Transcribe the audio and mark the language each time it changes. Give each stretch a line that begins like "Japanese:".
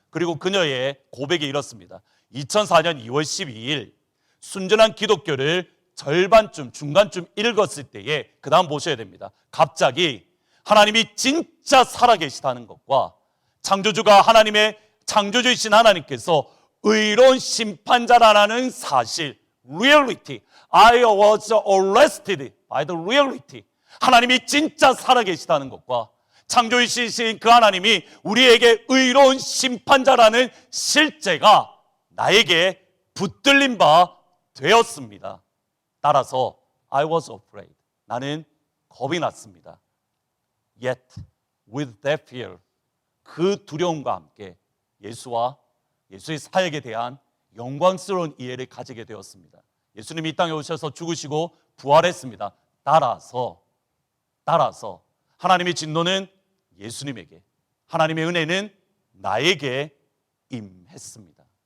Korean: 그리고 그녀의 고백이 이렇습니다. 2004년 2월 12일 순전한 기독교를 절반쯤 중간쯤 읽었을 때에 그 다음 보셔야 됩니다. 갑자기 하나님이 진짜 살아계시다는 것과 창조주가 하나님의 창조주이신 하나님께서 의로운 심판자라는 사실, reality.
English: I was arrested by the reality.
Korean: 하나님이 진짜 살아계시다는 것과 창조주이신 그 하나님이 우리에게 의로운 심판자라는 실제가 나에게 붙들린 바 되었습니다.
English: 따라서 I was afraid.
Korean: 나는 겁이 났습니다. Yet with that fear, 그 두려움과 함께 예수와 예수의 사역에 대한 영광스러운 이해를 가지게 되었습니다. 예수님이 이 땅에 오셔서 죽으시고 부활했습니다. 따라서 하나님의 진노는 예수님에게, 하나님의 은혜는 나에게 임했습니다.